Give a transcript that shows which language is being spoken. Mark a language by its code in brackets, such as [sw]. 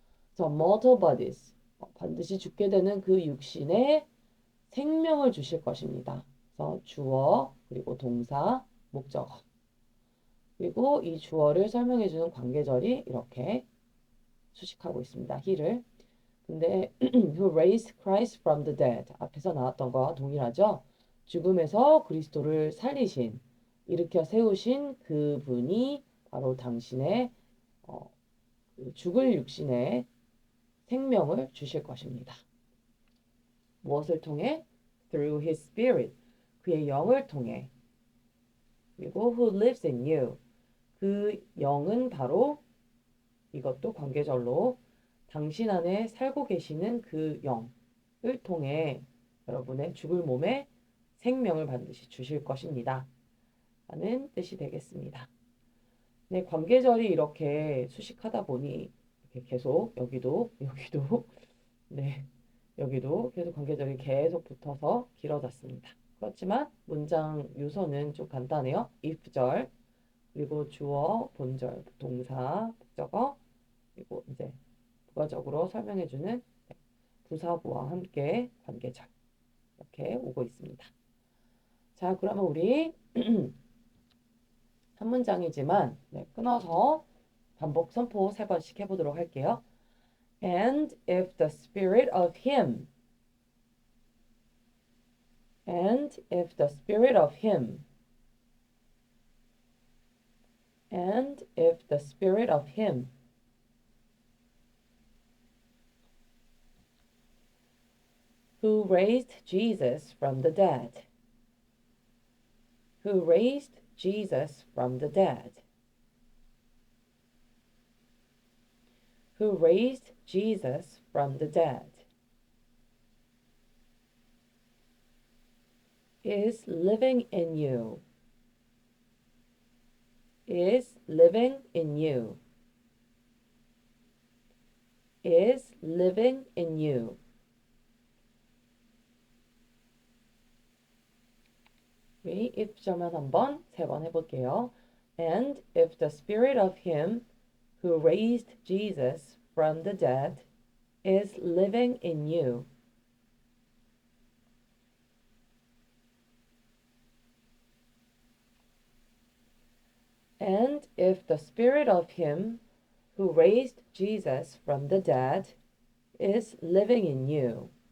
[ko] 그래서 [en] mortal bodies, [ko] 반드시 죽게 되는 그 육신에 생명을 주실 것입니다. 그래서 주어, 그리고 동사, 목적어. 그리고 이 주어를 설명해주는 관계절이 이렇게 수식하고 있습니다. he를. 근데 [en] who raised Christ from the dead, [ko] 앞에서 나왔던 거와 동일하죠. 죽음에서 그리스도를 살리신, 일으켜 세우신 그분이 바로 당신의 죽을 육신에 생명을 주실 것입니다. 무엇을 통해? [en] Through his spirit, [ko] 그의 영을 통해. 그리고 [en] who lives in you, [ko] 그 영은 바로 이것도 관계절로 당신 안에 살고 계시는 그 영을 통해 여러분의 죽을 몸에 생명을 반드시 주실 것입니다. 라는 뜻이 되겠습니다. 네, 관계절이 이렇게 수식하다 보니 이렇게 계속 여기도 네, 여기도 계속 관계절이 계속 붙어서 길어졌습니다. 그렇지만 문장 요소는 좀 간단해요. if절, 그리고 주어, 본절, 동사, 목적어, 그리고 이제 부가적으로 설명해주는 부사부와 함께 관계절 이렇게 오고 있습니다. 자, 그러면 우리 한 문장이지만 끊어서 반복 선포 3번씩 해보도록 할게요. [en] And if the spirit of him, and if the spirit of him, and if the spirit of him who raised Jesus from the dead, who raised Jesus from the dead, who raised Jesus from the dead, is living in you, is living in you, is living in you. [ko] 우리 if절만 한번 3번 해볼게요. [en] And if the spirit of him who raised Jesus from the dead is living in you, and if the spirit of him who raised Jesus from the dead is living in you,